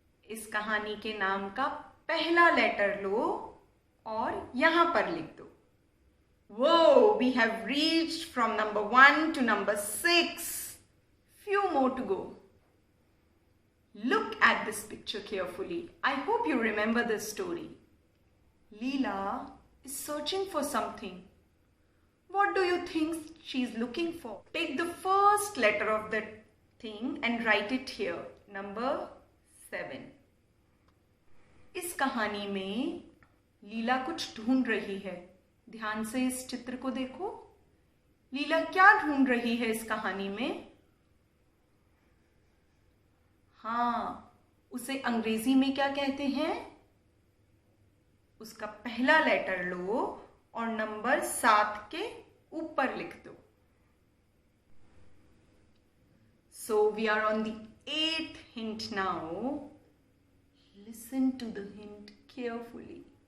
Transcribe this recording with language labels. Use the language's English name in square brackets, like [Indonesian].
[Hindi] इस कहानी के नाम का पहला लेटर लो और यहां पर लिख दो. [English] Whoa, we have reached from number 1 to number 6. Few more to go. Look at this picture carefully. I hope you remember this story. Leela is searching for something. What do you think she's looking for? Take the first letter of that thing and write it here. Number 7. [Hindi] इस कहानी में लीला कुछ ढूंढ रही है. ध्यान से इस चित्र को देखो. लीला क्या ढूंढ रही है इस कहानी में? हाँ, उसे अंग्रेजी में क्या कहते हैं? उसका पहला लेटर लो और नंबर 7 के ऊपर लिख दो. [English] So we are on the 8th hint now. Listen to the hint carefully.